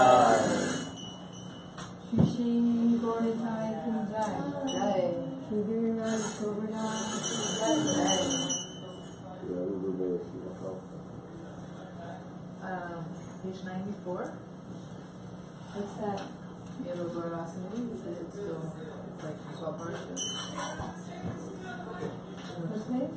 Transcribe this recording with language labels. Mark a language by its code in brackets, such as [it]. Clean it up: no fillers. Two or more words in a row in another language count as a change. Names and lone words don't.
[hi] Shri Shri Gauritai ki jai. Jai. Shri Giriraj Govardhan ki jai. [en] Page 94. What's that? Yellow Gaurasani. It's like 12 verses. What's page?